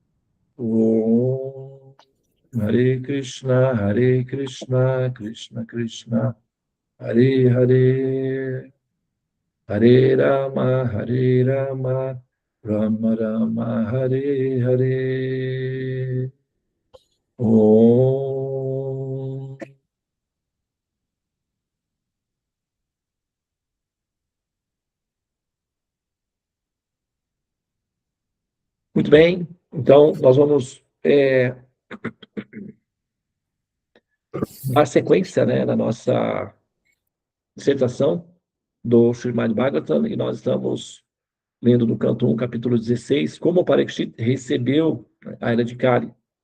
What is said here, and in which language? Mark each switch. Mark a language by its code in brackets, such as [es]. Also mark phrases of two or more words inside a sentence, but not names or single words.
[sa] Om Hare Krishna Krishna Krishna Hare Hare Hare Rama Rama Rama Hare Hare Om. [pt] Muito bem, então nós vamos dar sequência, né, na nossa dissertação do Srimad Bhagavatam, e nós estamos lendo no canto 1, capítulo 16, como o Parikshit recebeu a era de Kali.